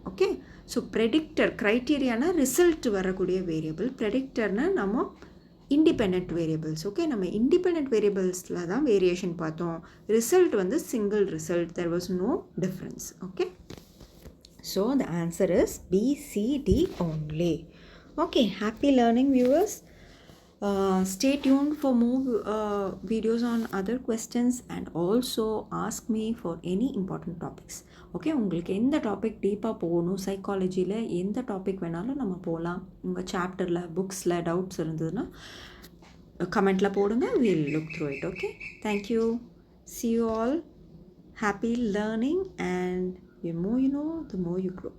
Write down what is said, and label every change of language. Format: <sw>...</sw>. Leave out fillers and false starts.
<ta>Okay, so predictor, க்ரைட்டீரியானா result வரக்கூடிய variable, ப்ரெடிக்டர்னால் நம்ம independent variables. Okay, நம்ம இண்டிபெண்ட் வேரியபிள்ஸில் தான் வேரியேஷன் பார்த்தோம். ரிசல்ட் வந்து single result,</ta> <en>There was no difference. Okay, so the answer is BCD only. Okay, happy learning viewers. Stay tuned for more videos on other questions and also ask me for any important topics.</en> <ta>Okay, உங்களுக்கு எந்த topic டீப்பாக போகணும், சைக்காலஜியில் எந்த topic வேணாலும் நம்ம போகலாம். உங்கள் சாப்டரில் புக்ஸில் டவுட்ஸ் இருந்ததுன்னா கமெண்ட்டில் போடுங்க.</ta> <en>we'll look through it. Okay, thank you. See you all. Happy learning, and the more you know, the more you grow.</en>